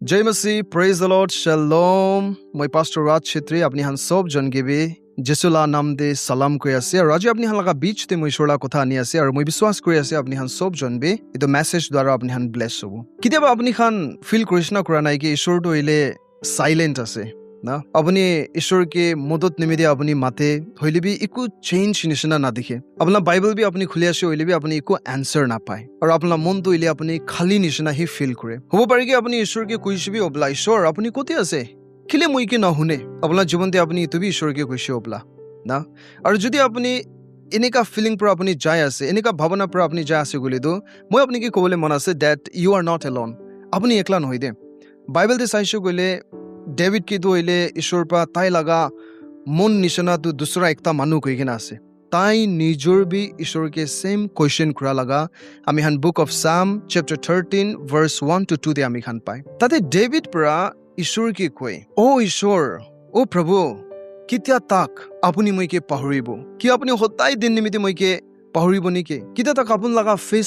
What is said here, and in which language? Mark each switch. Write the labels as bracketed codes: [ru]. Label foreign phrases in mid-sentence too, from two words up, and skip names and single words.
[hi] Jai Masih, [en] praise the Lord, shalom. [nag] Moi Pastor Raj Chhetri, apni han sob jon gibi Jesula nam de salam koi ase. Aru aji apni han laga beach te moi shora kotha ani ase. Aru moi biswas koi ase apni han sob jon be eto message dwara apni han bless hobo. Kitiaba apni han feel krishna kora nai ki Ishwar to ile silent ase. Na apni Ishwar ke modot nimide apni mate hoile bi iku change nishina na dikhe. Apna Bible bi apni khuli ase hoile bi apni iku answer na pae. Aru apna mon to ile apni khali nishina hi feel kore. Hobo pare ki apni Ishwar ke kuishi bi obla Ishwar apni kote ase. Kile moi ke na hune. Apna जीवन te apni itu bi Ishwar ke kuishi obla. Na aru jodi apni এনেকা ফিলিং পৰা আপুনি যায় আছে এনেকা ভাৱনা পৰা আপুনি যায় আছে গলি তো মই আপুনি কি কবলে মন আছে [en] that you are not alone [nag] আপুনি একলা নহয় দে বাইবেল দে চাইছো গলে ডেভিড কি তো হইলে ঈশ্বৰ পৰা তাই লাগা মন নিশনা তো দুসৰা একটা মানুহ কই কিনা আছে তাই নিজৰ বি ঈশ্বৰকে [en] same question [nag] কৰা লাগা আমি হান [en] book of Psalm chapter 13 verse 1 to 2 [nag] দে আমি খান পাই তাতে ডেভিড পৰা ঈশ্বৰ কি কয় ও ঈশ্বৰ ও প্ৰভু কিতিয়া তাক আপুনি মইকে পাহৰিব কি আপুনি হতাই দিন নিমিতে মইকে পাহৰিব নেকি কিতিয়া তাক আপোন লাগা ফেস